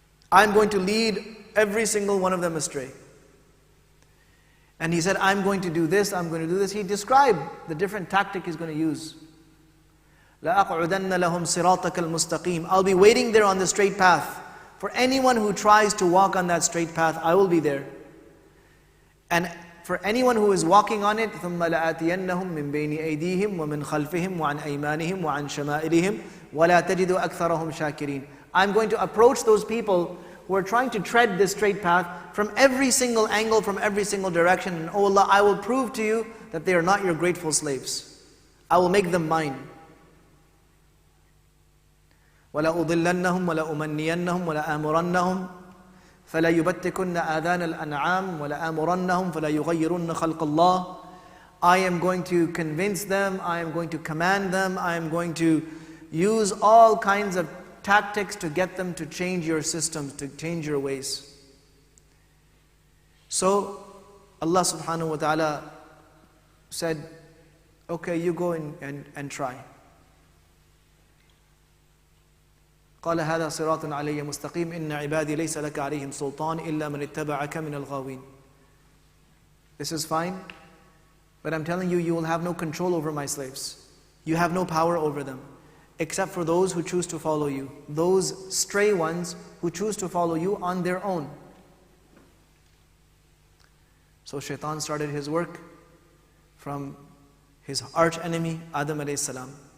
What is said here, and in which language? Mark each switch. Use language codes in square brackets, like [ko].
[en] I'm going to lead every single one of them astray. And he said, I'm going to do this, I'm going to do this. He described the different tactic he's going to use. [ar] لَأَقْعُدَنَّ لَهُمْ صِرَاطَكَ الْمُسْتَقِيمِ. [en] I'll be waiting there on the straight path. For anyone who tries to walk on that straight path, I will be there. And for anyone who is walking on it, [ar] ثُمَّ لَآتِيَنَّهُمْ مِنْ بَيْنِ أَيْدِيهِمْ وَمِنْ خَلْفِهِمْ وَعَنْ أَيْمَانِهِمْ وَعَنْ شَمَائِلِهِمْ وَلَا تَجِدُ أَكْثَرَهُمْ شَاكِرِينَ. [en] I'm going to approach those people who are trying to tread this straight path from every single angle, from every single direction. And oh Allah, I will prove to you that they are not your grateful slaves. I will make them mine. [ar] وَلَا أُضِلَّنَّهُمْ وَلَا أُمَنِّيَنَّهُمْ وَلَا آمُرَنَّهُمْ فَلَا يُبَتِّكُنَّ آذَانَ الْأَنْعَامِ وَلَا آمُرَنَّهُمْ فَلَا يُغَيِّرُنَّ خَلْقَ اللَّهِ. [en] I am going to convince them, I am going to command them, I am going to use all kinds of tactics to get them to change your systems, to change your ways. So Allah subhanahu wa ta'ala said, okay, you go and try. [ar] قال هذا صراط علي مستقيم إن عبادي ليس لك عليهم سلطان إلا من اتبعك من الغاوين. [en] This is fine, but I'm telling you, you will have no control over my slaves. You have no power over them, except for those who choose to follow you. Those stray ones who choose to follow you on their own. So Shaitan started his work from his arch enemy, Adam alayhi salam.